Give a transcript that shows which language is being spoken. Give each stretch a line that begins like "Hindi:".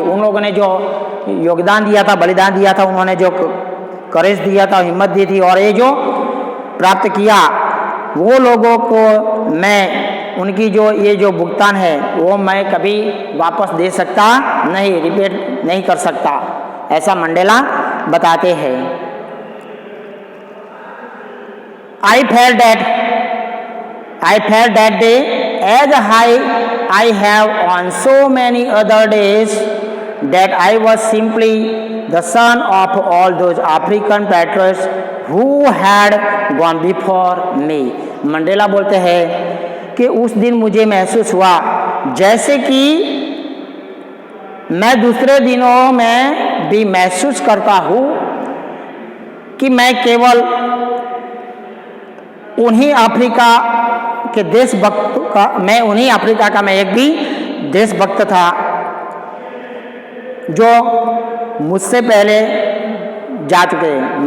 Hindi: उन लोगों ने जो योगदान दिया था, बलिदान दिया था, उन्होंने जो करेज दिया था, हिम्मत दी थी और ये जो प्राप्त किया, वो लोगों को मैं उनकी जो ये जो भुगतान है वो मैं कभी वापस दे सकता नहीं, रिपीट नहीं कर सकता, ऐसा मंडेला बताते हैं।
English: I felt that day as I have on so many other days that I was simply the son of all those African patriots who had gone before me।
Hindi: Mandela बोलते हैं कि उस दिन मुझे महसूस हुआ जैसे कि मैं दूसरे दिनों में भी महसूस करता हूँ कि मैं केवल उन्हीं अफ्रीका के देशभक्त का, मैं उन्हीं अफ्रीका का मैं एक भी देशभक्त था जो मुझसे पहले जा चुके हैं।